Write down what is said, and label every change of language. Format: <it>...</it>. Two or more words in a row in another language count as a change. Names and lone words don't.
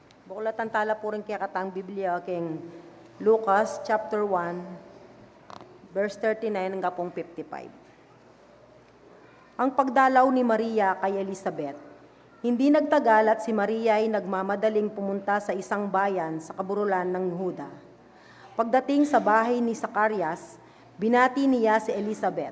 <pam>Bukulatan tala po rin kaya katang Biblia king Lucas chapter 1, verse 39 hanggang pong 55.</pam> <tl>Ang pagdalaw ni Maria kay Elizabeth. Hindi nagtagal at si Maria ay nagmamadaling pumunta sa isang bayan sa kaburulan ng Huda. Pagdating sa bahay ni Zacarias, binati niya si Elizabeth.</tl>